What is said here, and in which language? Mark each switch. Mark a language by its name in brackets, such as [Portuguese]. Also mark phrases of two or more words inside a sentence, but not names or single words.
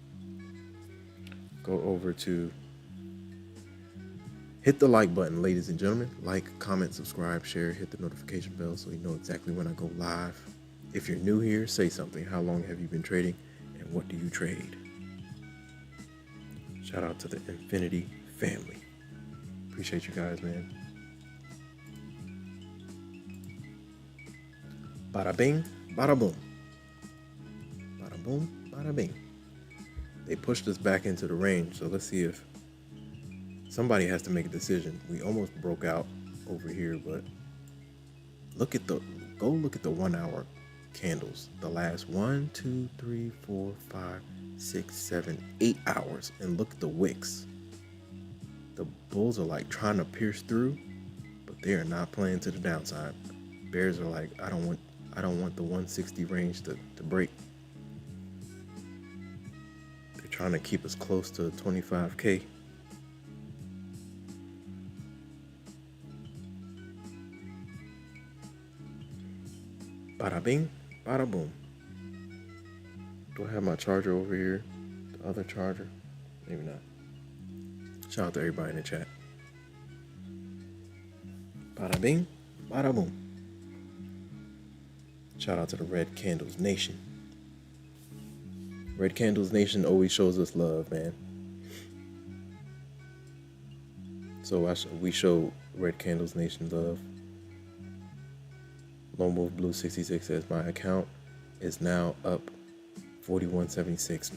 [English] Go over to hit the like button, ladies and gentlemen. Like, comment, subscribe, share, hit the notification bell so you know exactly when I go live. If you're new here, say something. How long have you been trading and what do you trade? Shout out to the Infinity family. Appreciate you guys, man. Bada bing, bada boom. Bada boom, bada bing. They pushed us back into the range, so let's see if somebody has to make a decision. We almost broke out over here, but go look at the 1 hour candles. The last 1, 2, 3, 4, 5, 6, 7, 8 hours, and look at the wicks. The bulls are like trying to pierce through, but they are not playing to the downside. Bears are like, I don't want the 160 range to break. They're trying to keep us close to 25K. Bada bing, bada boom. Do I have my charger over here? The other charger? Maybe not. Shout out to everybody in the chat. Bada bing, bada boom. Shout out to the Red Candles Nation. Red Candles Nation always shows us love, man. So we show Red Candles Nation love. Lone Wolf Blue 66 says my account is now up 41.76.